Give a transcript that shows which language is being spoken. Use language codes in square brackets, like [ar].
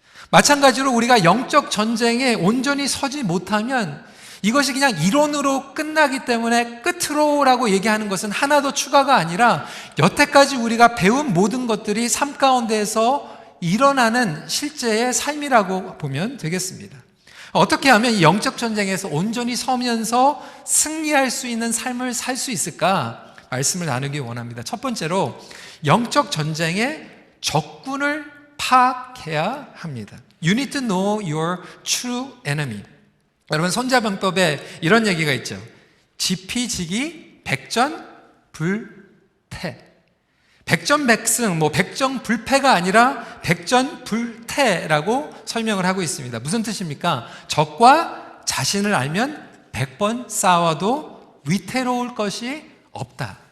[ko] 마찬가지로 우리가 영적 전쟁에 온전히 서지 못하면 이것이 그냥 이론으로 끝나기 때문에 끝으로라고 얘기하는 것은 하나 더 추가가 아니라 여태까지 우리가 배운 모든 것들이 삶 가운데에서 일어나는 실제의 삶이라고 보면 되겠습니다. 어떻게 하면 이 영적 전쟁에서 온전히 서면서 승리할 수 있는 삶을 살 수 있을까? 말씀을 나누기 원합니다. 첫 번째로 영적 전쟁의 적군을 파악해야 합니다. [en] You need to know your true enemy. [ko] 여러분, 손자병법에 이런 얘기가 있죠. 지피지기 백전불태. 백전백승, 백전불패가 아니라 백전불태라고 설명을 하고 있습니다. 무슨 뜻입니까? 적과 자신을 알면 100번 싸워도 위태로울 것이 없다.